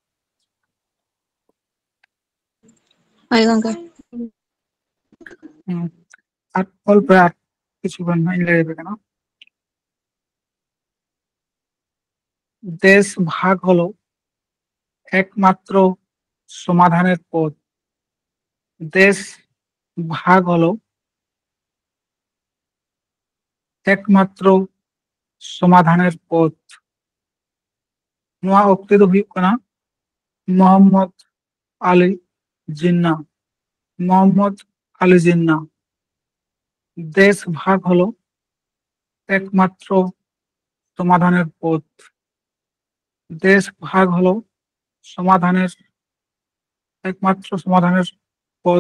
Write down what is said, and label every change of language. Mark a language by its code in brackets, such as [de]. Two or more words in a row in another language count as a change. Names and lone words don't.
[sat] ᱦᱳᱭ ᱜᱚᱝᱠᱮ᱾ [bn] আর অল্প আর কিছুক্ষণ লয়ে যাবে কেন। দেশ ভাগ হলো একমাত্র সমাধানের পথ। দেশ ভাগ হলো একমাত্র সমাধানের পথ। [sat] ᱱᱚᱣᱟ ᱩক্তি ᱫᱚ ᱦᱩᱭᱩᱜ ᱠᱟᱱᱟ মোহাম্মদ আলী জিন্নাহ। [bn] মোহাম্মদ আলী জিন্নাহ। দেশ ভাগ হলো একমাত্র সমাধানের পথ। দেশ ভাগ হলো সমাধানের একমাত্র সমাধানের পথ।